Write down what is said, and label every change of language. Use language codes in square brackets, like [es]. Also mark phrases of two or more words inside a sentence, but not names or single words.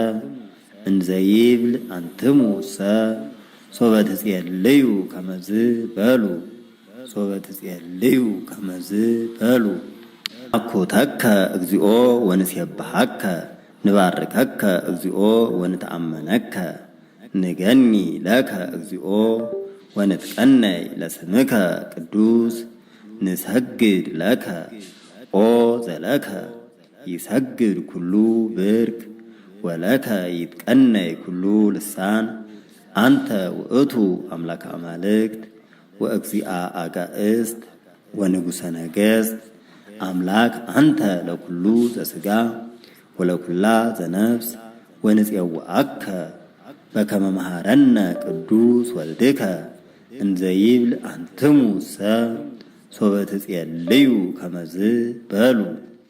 [gez] እንዘይብል አንትሙሰ ሶበ ትጼልዩ ከመዝ በሉ ሶበ ትጼልዩ ከመዝ በሉ ነአኩተከ እግዚኦ ወንሴብሐከ ንባርከከ እግዚኦ ወንተአመነከ ንገኒ ለከ እግዚኦ ወንትቀነይ ለስምከ ቅዱስ ንሰግድ ለከ ኦ ዘለከ ይሰግድ ኩሉ ብርክ ወለከ ይትቀነይ ኩሉ ልሳን አንተ ውእቱ አምላከ አማልክት ወእግዚአ አጋእስት ወንጉሰ ነገሥት አምላክ አንተ ለኩሉ ዘሥጋ ወለኩላ ዘነፍስ ወንፄውዐከ በከመ መሃረነ ቅዱስ ወልድከ እንዘይብል አንትሙሰ ሶበ ትጼልዩ ከመዝ በሉ